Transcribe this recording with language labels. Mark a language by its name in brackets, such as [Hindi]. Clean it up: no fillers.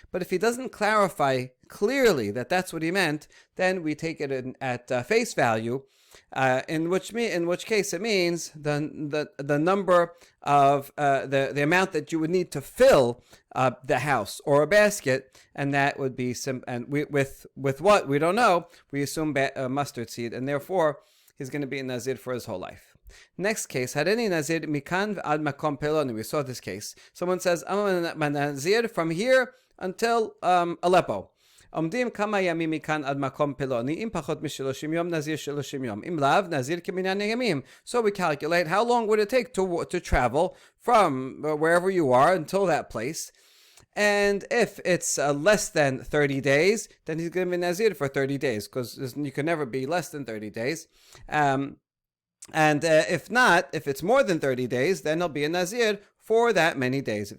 [English] But if he doesn't clarify clearly that that's what he meant, then we take it at face value, in which case it means the number of the amount that you would need to fill the house or a basket, and that would be with what we don't know, we assume mustard seed, and therefore he's going to be a Nazir for his whole life. Next case, [Hebrew] Hareni Nazir mikan ad makom peloni. [English] We saw this case. Someone says, I'm a Nazir from here until Aleppo. [Hebrew] עומדים כמה ימים מכאן עד מקום פלוני, אם פחות מ-30 יום, נזיר 30 יום. אם לאו, נזיר כמניין ימים. [English] So we calculate how long would it take to travel from wherever you are until that place. And if it's less than 30 days, then he's going to be Nazir for 30 days, because you can never be less than 30 days. And if not, if it's more than 30 days, then he'll be a Nazir for that many days.